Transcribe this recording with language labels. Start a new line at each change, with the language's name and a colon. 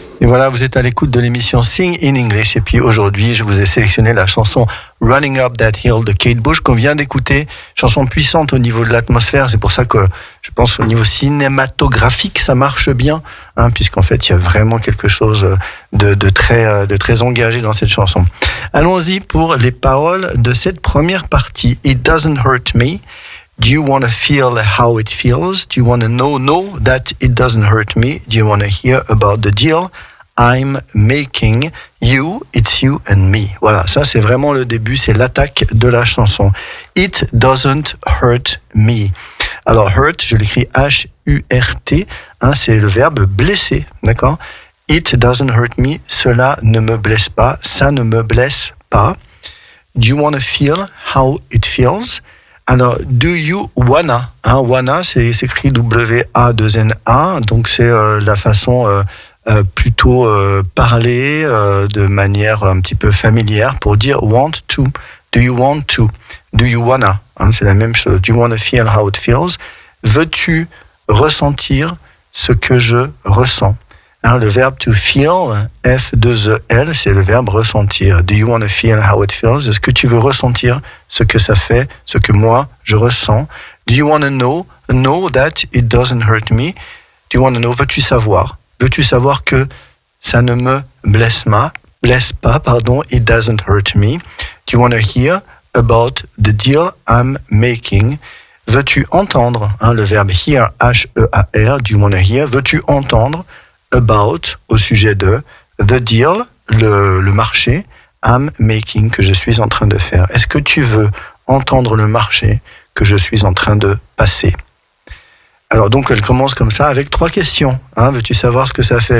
French: Et voilà, vous êtes à l'écoute de l'émission Sing in English. Et puis aujourd'hui, je vous ai sélectionné la chanson Running Up That Hill de Kate Bush qu'on vient d'écouter. Chanson puissante au niveau de l'atmosphère. C'est pour ça que je pense au niveau cinématographique, ça marche bien, puisqu'en fait, il y a vraiment quelque chose de très engagé dans cette chanson. Allons-y pour les paroles de cette première partie.
English: It doesn't hurt me. Do you want to feel how it feels? Do you want to know that it doesn't hurt me? Do you want to hear about the deal I'm making? You, it's you and me.
French: Voilà, ça c'est vraiment le début, c'est l'attaque de la chanson.
English: It doesn't hurt me.
French: Alors hurt, je l'écris H-U-R-T, c'est le verbe blesser, d'accord?
English: It doesn't hurt me,
French: cela ne me blesse pas, ça ne me blesse pas.
English: Do you want to feel how it feels? Alors, do you wanna?
French: Wanna, c'est écrit W-A-2-N-A, donc c'est la façon plutôt parler de manière un petit peu familière pour dire
English: want to. Do you want to? Do you wanna?
French: C'est la même chose.
English: Do you wanna feel how it feels?
French: Veux-tu ressentir ce que je ressens? Le verbe to feel, F-2-E-L, c'est le verbe ressentir.
English: Do you want to feel how it feels?
French: Est-ce que tu veux ressentir ce que ça fait, ce que moi, je ressens?
English: Do you want to know that it doesn't hurt me? Do you want to know?
French: Veux-tu savoir? Veux-tu savoir que ça ne me blesse pas,
English: it doesn't hurt me? Do you want to hear about the deal I'm making?
French: Veux-tu entendre? Le verbe
English: hear, H-E-A-R, do you want to hear?
French: Veux-tu entendre? About, au sujet de, the deal, le marché,
English: I'm making,
French: que je suis en train de faire. Est-ce que tu veux entendre le marché que je suis en train de passer? Alors donc elle commence comme ça avec 3 questions. Veux-tu savoir ce que ça fait?